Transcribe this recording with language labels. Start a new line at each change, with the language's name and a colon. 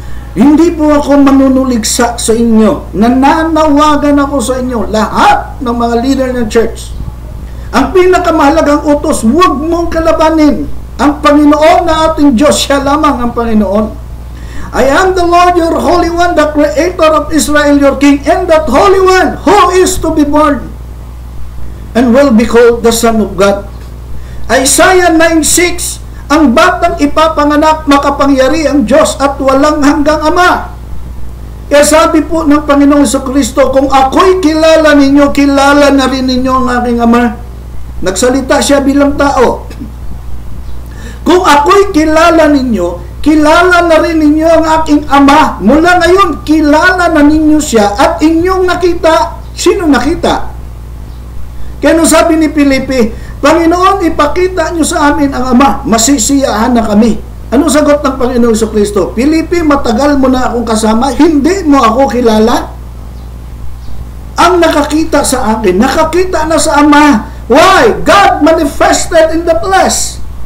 Filipino: Hindi po ako manunuligsa sa inyo. Nananawagan ako sa inyo, lahat ng mga leader ng church. Ang pinakamahalagang utos, huwag mong kalabanin ang Panginoon na ating Diyos. Siya lamang ang Panginoon.
English: I am the Lord your Holy One, the Creator of Israel, your King, and that Holy One who is to be born and will be called the Son of God.
Filipino: Isaiah 9:6, ang batang ipapanganak, makapangyari ang Diyos at walang hanggang Ama. Kaya sabi po ng Panginoong Jesucristo, kung ako'y kilala ninyo, kilala na rin ninyo ang aking Ama. Nagsalita siya bilang tao. Kung ako'y kilala ninyo, kilala na rin ninyo ang aking Ama. Mula ngayon, kilala na ninyo siya at inyong nakita. Sino nakita? Kaya nung sabi ni Filipe, Panginoon, ipakita nyo sa amin ang Ama, masisiyahan na kami. Anong sagot ng Panginoong Jesucristo? Filipe, matagal mo na akong kasama, hindi mo ako kilala? Ang nakakita sa akin, nakakita na sa Ama.
English: Why? God manifested in the flesh.